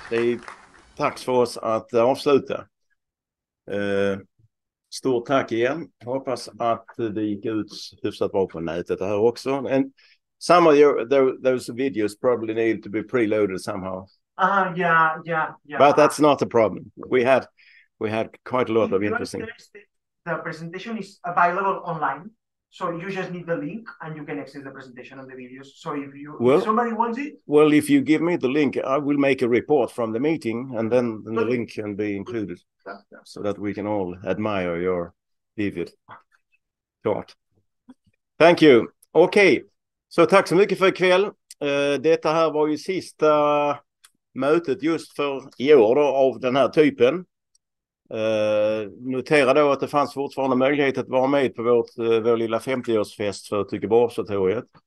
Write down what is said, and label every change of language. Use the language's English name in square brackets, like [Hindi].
[Swedish] Det är dags för oss att avsluta. Stort tack igen. Hoppas att det gick ut hyfsat bra på nätet det här också. [English] And some of those videos probably need to be preloaded somehow. Yeah. But that's not a problem. We had quite a lot of interesting. The presentation is available online, so you just need the link and you can access the presentation and the videos. So if somebody wants it, well, if you give me the link, I will make a report from the meeting, and then the link can be included, so that we can all admire your vivid thought. Thank you. [Swedish] Okay, så tack så mycket för ikväll. Detta här var ju sista mötet just för i år då, av den här typen. Notera då att det fanns fortfarande möjlighet att vara med på vår lilla 50-årsfest för observatoriet.